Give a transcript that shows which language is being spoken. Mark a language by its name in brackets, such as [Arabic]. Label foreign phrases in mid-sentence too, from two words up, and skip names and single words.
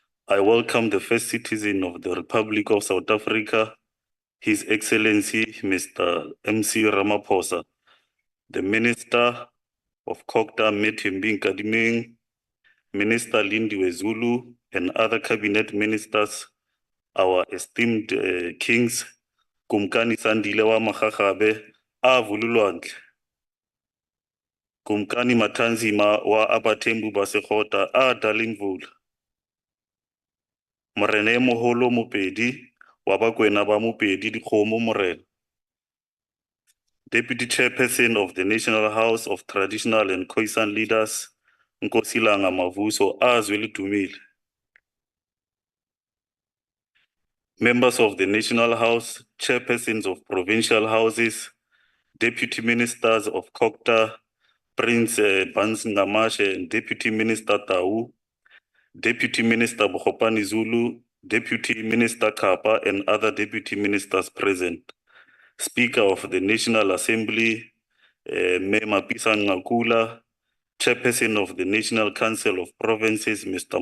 [English] I welcome the first citizen of the Republic of South Africa, His Excellency Mr. MC Ramaphosa, the Minister of Kokta Methembing Kadiming, Minister Lindiwe Zulu, and other cabinet ministers, our esteemed kings, Kumkani Sandile wa Makgakgabe a Vululwantle, Kumkani Matanzima wa Abathembu ba Sekgotla a Dalimvula, Morena Moholo Mopedi wa Bakwena ba Mopedi Dikgomo Morena, Deputy Chairperson of the National House of Traditional and Khoi-San Leaders, Nkosilanga Mavuso a Zwelithumile, members of the National House, chairpersons of provincial houses, deputy ministers of Kokta, Prince Bans Ngamashe and Deputy Minister Tau, Deputy Minister Bokopani Zulu, Deputy Minister Kapa and other deputy ministers present, Speaker of the National Assembly, Me Mapisa Ngakula, Chairperson of the National Council of Provinces, Mr.